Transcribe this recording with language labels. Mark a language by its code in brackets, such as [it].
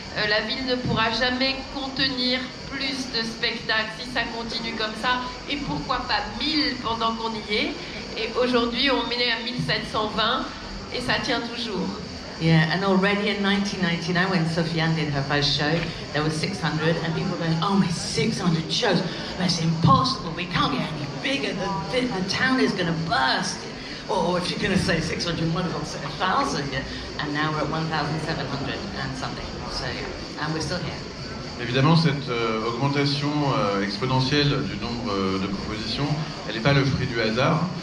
[fr] La ville ne pourra jamais contenir plus de spectacles si ça continue comme ça, et pourquoi pas 1000 pendant qu'on y est. Et aujourd'hui on est à 1720 et ça tient toujours. [en] Yeah, and already in 1999, when Sofiane did her first show, there were 600, and people were going, oh my, 600 shows, that's impossible, we can't get any bigger, the town is going to burst. Or if you're going to say 600, might as well say 1,000, yeah. And now we're at 1,700 and something, so, and we're still here. [fr] Évidemment, cette augmentation exponentielle du nombre de propositions, elle n'est pas le fruit du hasard.